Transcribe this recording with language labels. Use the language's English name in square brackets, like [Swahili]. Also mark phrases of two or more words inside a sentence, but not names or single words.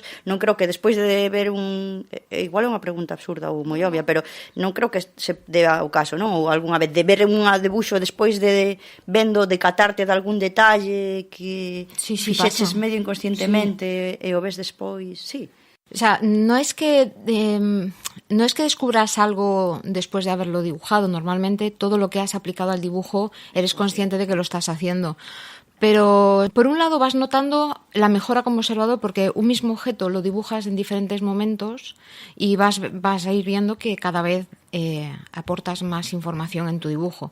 [Galician] Non creo que despois de ver igual é unha pregunta absurda ou moi obvia, pero non creo que se deba o caso, non? Ou algunha vez de ver un debuxo despois de vendo, de catarte de algún detalle que fixeches medio inconscientemente e o ves despois, sí. [Spanish] O sea, no es que descubras algo después de haberlo dibujado. Normalmente todo lo que has aplicado al dibujo eres consciente de que lo estás haciendo. Pero por un lado vas notando la mejora como observador porque un mismo objeto lo dibujas en diferentes momentos y vas a ir viendo que cada vez aportas más información en tu dibujo.